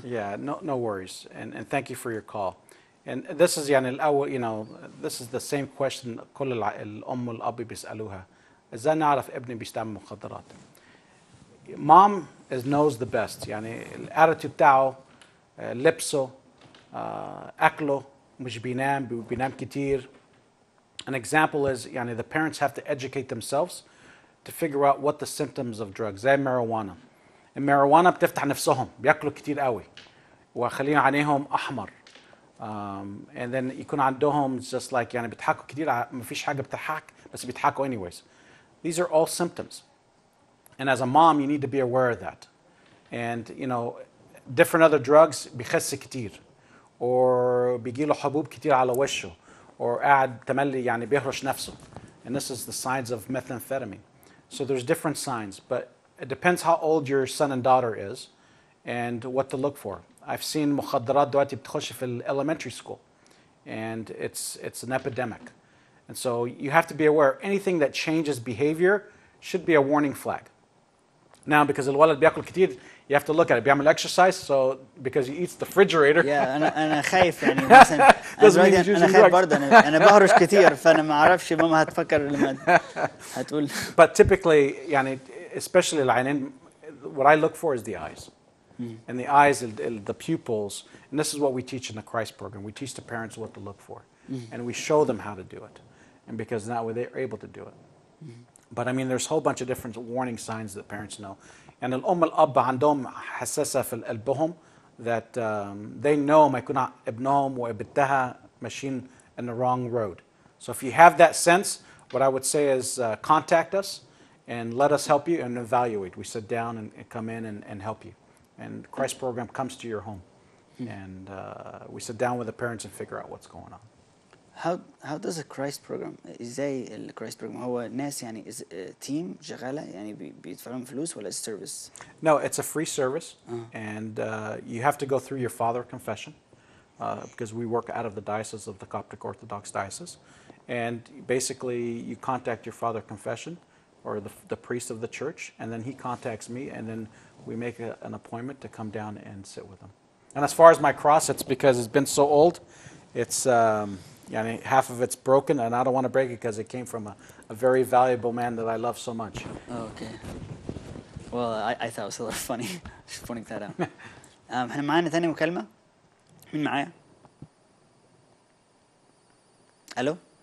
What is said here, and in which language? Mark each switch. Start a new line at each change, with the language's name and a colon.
English: Yeah, no worries, and thank you for your call. And this is
Arabic: يعني الأول,
English: this is the same question
Arabic: كل الأم والأب بيسألوها. إزاي نعرف ابني بيستعمل مخدرات؟
English: Mom knows the best.
Arabic: يعني الاتيتيود بتاعه، لبسه، أكله، مش بينام كتير.
English: An example is
Arabic: يعني
English: the parents have to educate themselves to figure out what the symptoms of drugs. زي marijuana.
Arabic: الماريجوانا بتفتح نفسهم، بياكلوا كتير قوي وخلين عينيهم احمر.
English: And then
Arabic: يكون عندهم
English: just like
Arabic: يعني بيضحكوا كتير، ما فيش حاجه بتضحك بس بيضحكوا
English: anyways. These are all symptoms. And as a mom you need to be aware of that. And different other drugs
Arabic: بيخس كتير
English: or
Arabic: بيجي له حبوب كتير على وشه or قاعد تملي يعني بيهرش نفسه.
English: And this is the signs of methamphetamine. So there's different signs, but it depends how old your son and daughter is and what to look for. I've seen
Arabic: مخدرات دلوقتي بتخش في
English: elementary school and it's an epidemic. And so you have to be aware anything that changes behavior should be a warning flag. Now because
Arabic: الولد بياكل كتير
English: you have to look at it.
Arabic: بيعمل
English: exercise so because he eats the refrigerator. Yeah,
Arabic: أنا خايف يعني مثلا أنا خايف برضه أنا بهرش كتير فأنا ما أعرفش ماما هتفكر لما هتقول.
English: But typically
Arabic: يعني
English: especially
Arabic: العينين
English: what I look for is the eyes. And the eyes, the pupils, and this is what we teach in the Christ program. We teach the parents what to look for, and we show them how to do it, and because now they're able to do it. But I mean, there's a whole bunch of different warning signs that parents know. And
Arabic: الأم والأب عندهم حساسة في قلبهم
English: that they know
Arabic: ما يكون ابنهم وابنتها ماشيين
English: in the wrong road. So if you have that sense, what I would say is contact us and let us help you and evaluate. We sit down and come in and help you. And Christ program comes to your home and we sit down with the parents and figure out what's going on. How does a Christ program
Arabic: ازاي ال Christ program هو ناس يعني تيم شغالة يعني بيدفعوا لهم فلوس ولا service؟
English: No, it's a free service, and you have to go through your father confession because we work out of the diocese of the Coptic Orthodox Diocese, and basically you contact your father confession or the priest of the church, and then he contacts me, and then we make an appointment to come down and sit with him. And as far as my cross, it's because it's been so old, it's half of it's broken, and I don't want to break it because it came from a very valuable man that I love so much. Oh, okay. Well, I thought it was a little funny. Just pointing that out.
Arabic: احنا معانا ثاني مكالمة. مين معايا؟
English: Hello?